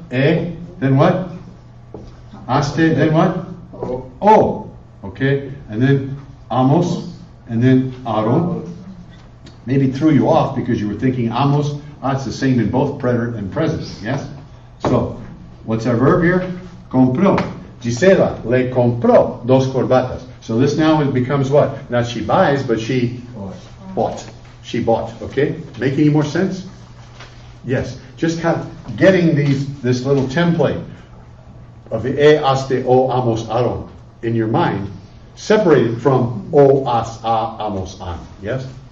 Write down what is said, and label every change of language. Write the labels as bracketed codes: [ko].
[en] E, then what? Aste, then what? O. Okay? And then amos, and then aro. Maybe threw you off because you were thinking amos. It's the same in both preterite and present, yes? So, What's our verb here? [es] Compró. Gisela le compró dos corbatas. [en] So this now it becomes what? Not she buys, but she bought. She bought. Okay? Make any more sense? Yes. Just kind of getting this little template of the haste, o, amos, aron in your mind, separated from o, as, a, amos, an. Yes?